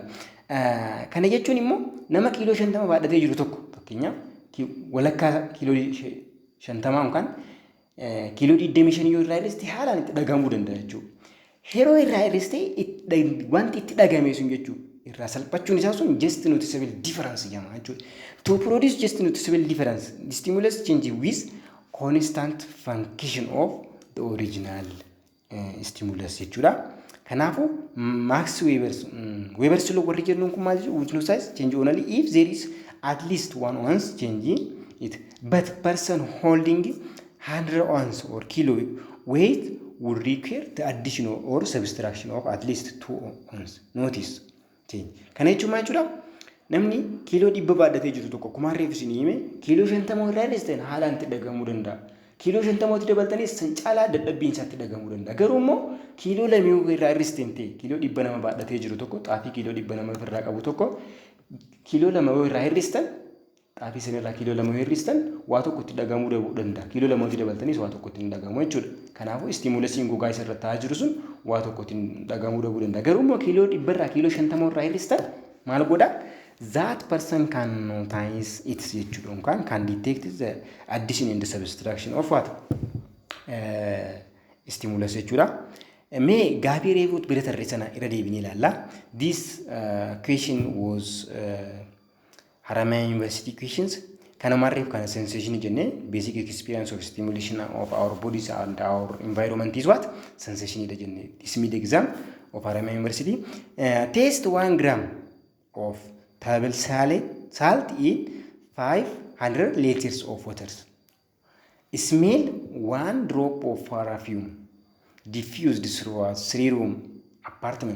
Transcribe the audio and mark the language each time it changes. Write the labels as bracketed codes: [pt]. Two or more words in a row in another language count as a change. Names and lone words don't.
[om] Kana jechuun immoo nama kiiloo 50 baadhatee jiru tokko fakkeenyaaf walakkaa kiiloo 50 yookaan kiiloo 25 yoo irraa hir'iste haalaan itti dhagahamuu danda'a jechuudha. Yeroo irraa hir'iste wanti itti dhagahame sun jechuudha. Irraa salphachuun isaa sun [en] just noticeable difference [om] jedhama jechuudha. [en] To produce just noticeable difference, the stimulus change with constant function of the original stimulus jechuudha. [om] Kanaafuu Max Weber's law warri jennuun kun maal jedhu? [en] Which notice change only if there is at least one ounce change in it. But person holding 100 ounce or kilo weight would require the addition or subtraction of at least 2 ounce. Notice change. [om] Kana jechuun maal jechuudha? Namni kiiloo 100 baadhatee jiru tokko akkuma reefu isin hime kiiloo 50 irraa hir'isteen haalaan itti dhagahamuu danda'a. Kiiloo 50 itti dabaltanis san caalaa dadhabbiin isaatti dhagahamuu danda'a. Garuu immoo kiiloo 2 irraa hir'isteen ta'e kiiloo 100 nama baadhatee jiru tokko xaafii kiiloo 100 nama ofirraa qabu tokko kiiloo 2 irraa hir'istan xaafii sanirraa kiiloo 2 hir'istan waa tokko itti dhagahamuu danda'a. Kiiloo 2 itti dabaltanis waa tokko itti hin dhagahamu jechuudha. Kanaafuu stimulasiin gogaa isa irra taa'aa jiru sun waa tokko itti dhagahamuu dhabuu danda'a. Garuu immoo kiiloo 100 irraa kiiloo 50 irraa hir'istan maal godha? [en] That person can notice it jechuudha. Yookaan can detect the addition and the subtraction of what? [om] Stimulus jechuudha. Mee gaaffii reefuut bira tarree sana irra deebinee ilaalla. [en] This question was Haramaya University questions. [om] Kanuma reef kana [en] sensation jenne basic experience of stimulation of our bodies and our environment is what? [om] Sensation ida jenne. [en] This mid exam of Haramaya University. Taste 1 gram of table salt in 500 liters of water. Smell 1 drop of perfume diffused through a 3-room apartment.